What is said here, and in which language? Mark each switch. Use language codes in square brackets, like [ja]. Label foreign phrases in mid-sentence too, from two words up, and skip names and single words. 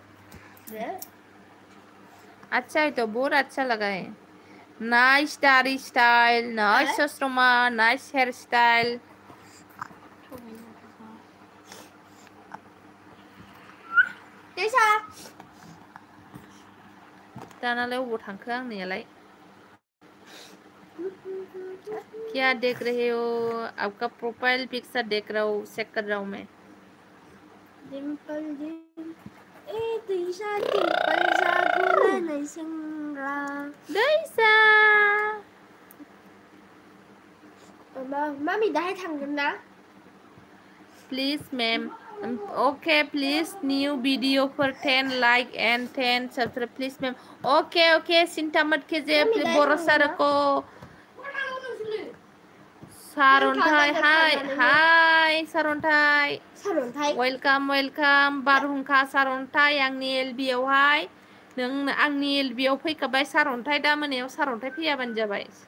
[hi] अच्छा है तो, बहुत अच्छा लगा है। [en] nice दाढ़ी style, nice चश्मा, nice hair style। [hi] कैसा? [brx] दानालाय अबाव थांखो आंनियालाय? [hi] क्या देख रहे हो? आपका प्रोफाइल पिक्चर देख रहा हूँ, चेक कर रहा हूँ मैं। [brx] डिम्पल दिशा डिम्पल जागोला नहीं संगा दैसा मामी दाहाय थांगोन ना? [en] please ma'am. OK, please new video for 10 like and 10 subscribe please ma'am. OK OK, [hi] चिंता मत कीजिए, भरोसा रखो। [brx] सारन्थाइ, [en] hi hi [brx] सारन्थाइ, [en] welcome welcome. [brx] बारहुंखा सारन्थाइ आंनि एलबियावहाय। नों आंनि एलबियाव फैखाबाय सारन्थाइ, दा मोनायाव सारन्थाइ फैयाबानो जाबाय।